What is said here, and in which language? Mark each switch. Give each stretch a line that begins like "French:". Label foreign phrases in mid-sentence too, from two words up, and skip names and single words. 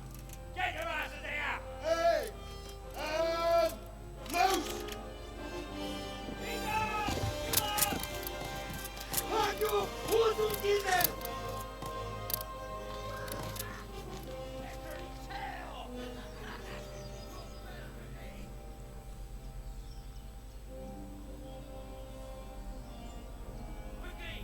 English: Get your asses here! Hey! Loose!
Hungarian: Hagyjuk! Húzzunk innen!
English: Quickly!